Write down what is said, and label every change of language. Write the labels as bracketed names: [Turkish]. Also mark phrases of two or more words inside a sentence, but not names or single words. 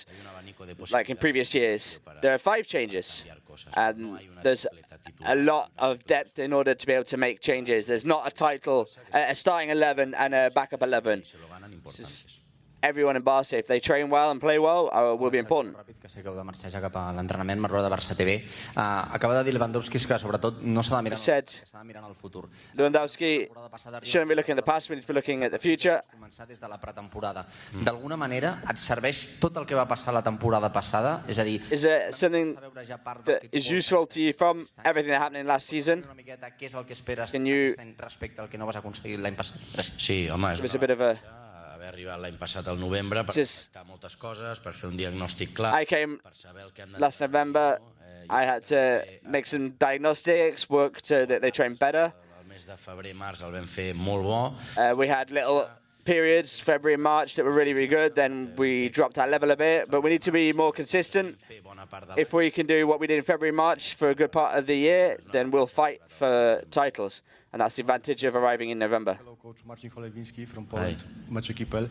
[English] Like in previous years, there are 5 changes. And there's a lot of depth in order to be able to make changes. There's not a starting 11 and a backup 11. Everyone in Barça, if they train well and play well, will be important. [Catalan] Que sé que heu de marxar ja cap a l'entrenament, Marró de Barça TV. Acaba de dir Lewandowski que sobretot no s'ha de mirar al futur. [English] Lewandowski shouldn't be looking at the past, we need to be looking at the future. [Catalan] Començar des de la pretemporada. D'alguna manera et serveix tot el que va passar la temporada passada? És a dir, [English] is there something that is useful to you from everything that happened in last season? [Catalan] Què és el que esperes respecte al que no vas aconseguir l'any passat? Sí, home, és haver arribat l'any passat al novembre per tractar moltes coses, per fer un diagnòstic clar. [English] I came last November. I had to make some diagnostics, work so that they train better. El mes de febrer, març el vam fer molt bo. We had little periods, February and March, that were really, really good. Then we dropped our level a bit, but we need to be more consistent. If we can do what we did in February and March for a good part of the year, then we'll fight for titles. And that's the advantage of arriving in November. Hello, Coach Marcin Cholewiński from Poland, Mecz-Ekipel.